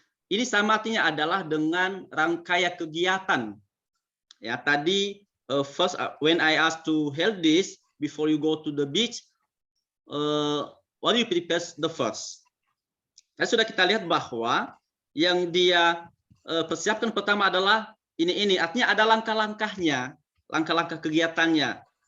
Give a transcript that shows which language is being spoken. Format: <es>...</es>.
<id>Ini sama artinya adalah dengan rangkaian kegiatan. Ya, tadi</id> <en>first when I asked to Heldis before you go to the beach, what do you prepare the first?</en> <id>Nah, sudah kita lihat bahwa yang dia persiapkan pertama adalah ini artinya ada langkah-langkahnya, langkah-langkah kegiatannya.</id>